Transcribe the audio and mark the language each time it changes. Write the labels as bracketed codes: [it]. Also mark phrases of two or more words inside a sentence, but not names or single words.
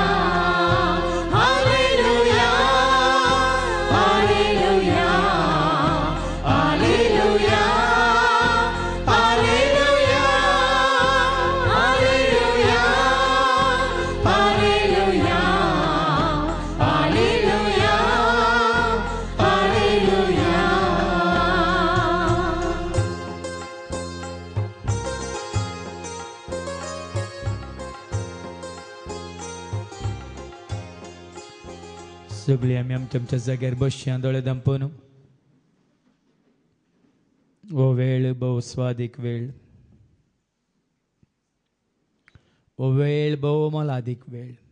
[kok] ಹಲ್ಲೆಲೂಯಾ ಹಲ್ಲೆಲೂಯಾ ಹಲ್ಲೆಲೂಯಾ ಹಲ್ಲೆಲೂಯಾ ಹಲ್ಲೆಲೂಯಾ ಹಲ್ಲೆಲೂಯಾ ಹಲ್ಲೆಲೂಯಾ ಹಲ್ಲೆಲೂಯಾ. सगळीं आमी आमच्या आमच्या जाग्यार बसया, दोळे धांपून. हो वेळ भोव स्वादीक वेळ, हो वेळ भोव मोलादीक वेळ.